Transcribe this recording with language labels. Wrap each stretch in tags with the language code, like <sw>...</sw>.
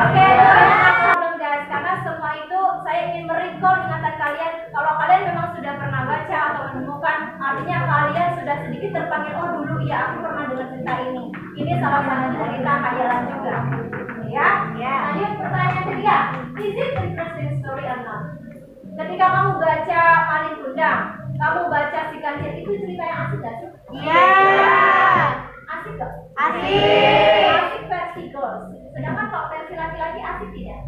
<id>Oke, belum guys, karena semua itu saya ingin merecall ingatan kalian. Kalau kalian memang sudah pernah baca atau menemukan, artinya kalian sudah sedikit terpanggil, oh dulu ya aku pernah dengar cerita ini. Ini salah satu cerita khayalan juga. Ya. Lanjut pertanyaan ketiga.</id> <en>Is it interesting story or not?</en> <id>Ketika kamu baca Malin Kundang, kamu baca Si Kancil, itu cerita yang asik gak sih? Asik gak? Asik versi girls. Sedangkan kalau versi laki-laki asik tidak?</id>